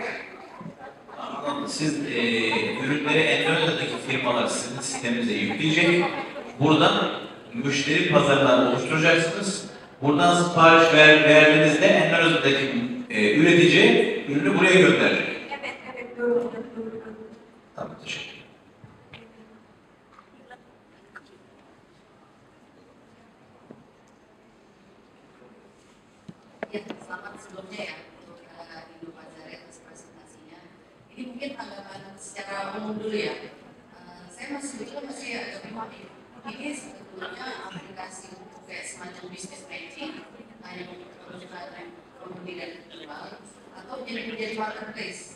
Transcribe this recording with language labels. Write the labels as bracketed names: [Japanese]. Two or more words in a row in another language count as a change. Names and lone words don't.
[Turkish] Siz ürünleri Endonezya'daki firmalar sizin sisteminize yükleyecek. Buradan müşteri pazarını oluşturacaksınız. Buradan sipariş verdiğinizde Endonezya'daki üretici ürünü buraya gönderecek. Evet, doğru. Tamam, teşekkür ederim. [Indonesian] Ya, selamat sebelumnya ya untuk Indo Pazare atas presentasinya. Ini mungkin tanggapan secara umum dulu ya. Saya masih agak bingung ini sebetulnya aplikasi untuk kayak semacam [English] business matching [Indonesian] hanya untuk kebutuhan pembeli dan penjual atau menjadi marketplace.